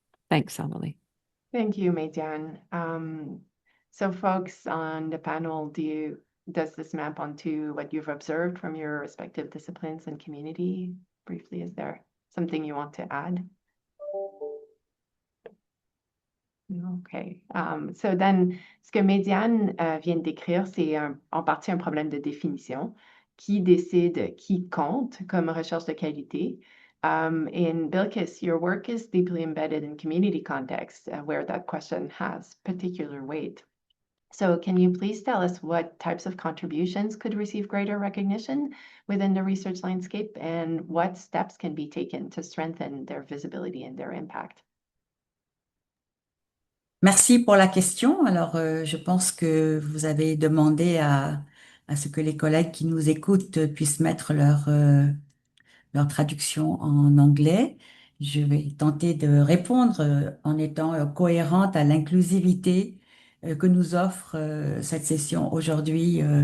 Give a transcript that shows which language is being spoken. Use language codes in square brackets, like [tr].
[en] Thanks, Emily. Thank you, Meijian. So folks on the panel, does this map onto what you've observed from your respective disciplines and community? Briefly, is there something you want to add? OK. So then, [fr] ce que Médiane vient de décrire, c'est en partie un problème de définition. Qui décide qui compte comme recherche de qualité? [en] In Bilkis, your work is deeply embedded in community context where that question has particular weight. So can you please tell us what types of contributions could receive greater recognition within the research landscape and what steps can be taken to strengthen their visibility and their impact? [fr] Merci pour la question. Alors, je pense que vous avez demandé à ce que les collègues qui nous écoutent puissent mettre leur traduction en anglais. Je vais tenter de répondre en étant cohérente à l'inclusivité que nous offre cette session aujourd'hui.